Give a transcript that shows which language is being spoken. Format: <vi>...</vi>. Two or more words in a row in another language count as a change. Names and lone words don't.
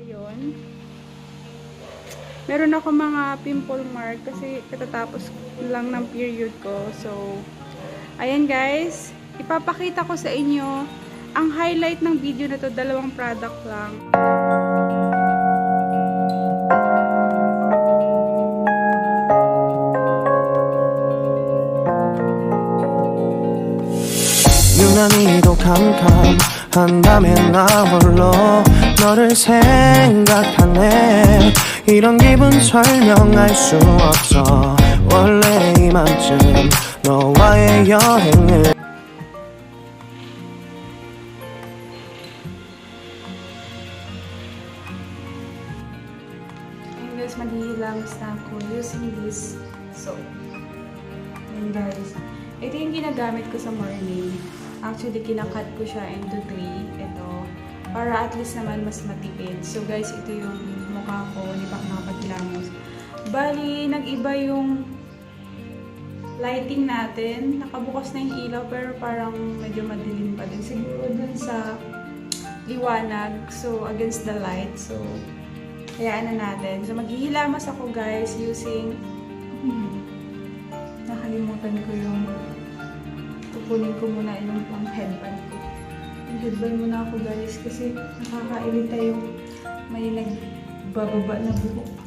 <tl>ngayon. Meron ako mga</tl> <en>pimple mark</en> <tl>kasi katatapos lang ng period ko. So, ayan guys, ipapakita ko sa inyo ang highlight ng video na to, 2 product lang.</tl> <ko>유난히도 캄캄한다면 나 홀로 너를 생각하네. 이런 기분 설명할 수 없어. 원래 이맘쯤 너와의 여행을.</ko> <tl>Ayan guys, maghihilamos na ako</tl> <en>using this soap.</en> <tl>Ayan guys, ito yung ginagamit ko sa morning. Actually, kinakat ko siya into 3. Ito, para</tl> <en>at least</en> <tl>naman mas matipid. So guys, ito yung mukha ko, hindi pa ako nakapaghilamos. Bali, nag-iba yung lighting natin. Nakabukas na yung ilaw, pero parang medyo madilim pa din. Siguro dun sa liwanag,</tl> <en>so against the light.</en> <tl>So, hayaan na natin. So, maghihilamas ako guys using nakalimutan ko yung kukunin ko muna yung pang headband ko. Yung headband muna ako guys kasi nakakailita yung may nagbababa na buhok.</tl>